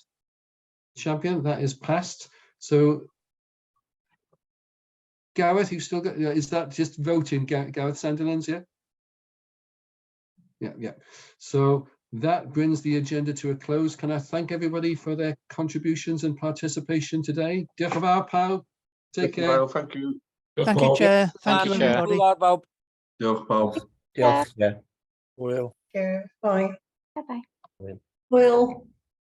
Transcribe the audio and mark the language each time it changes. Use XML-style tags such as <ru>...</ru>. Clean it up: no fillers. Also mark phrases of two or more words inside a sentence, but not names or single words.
<en>Champion, that is passed. So Gareth, you've still got, is that just voting, Gareth Sandilands, yeah? Yeah. So that brings the agenda to a close. Can I thank everybody for their contributions and participation today?</en> <cy>Diolch yn fawr, pawb.</cy> <en>Take care. Thank you. Thank you, Chair. Thank you, everybody.</en> <cy>Diolch, pawb. Diolch.</cy> <en>Yeah. Will. Bye. Bye-bye. Will.</en>